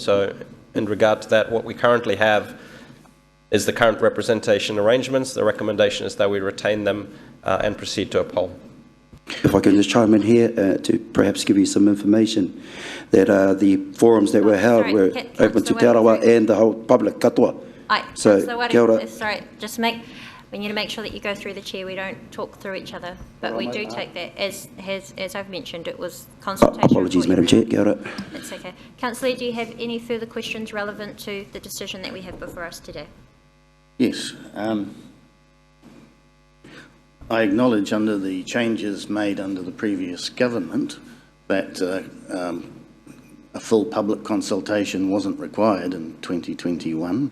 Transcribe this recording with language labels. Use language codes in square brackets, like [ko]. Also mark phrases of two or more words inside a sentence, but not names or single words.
[en] So in regard to that, what we currently have is the current representation arrangements. The recommendation is that we retain them and proceed to a poll. If I can just chime in here to perhaps give you some information that the forums that were held were open to Te Arawa and the whole public katoa. [mi] So, kia ora. [en] Sorry, we need to make sure that you go through the chair. We don't talk through each other, but we do take that as I've mentioned. It was consultation. Apologies, Madam Chair. [mi] Kia ora. [en] It's okay. Councillor, do you have any further questions relevant to the decision that we have before us today? Yes. I acknowledge under the changes made under the previous government that a full public consultation wasn't required in 2021.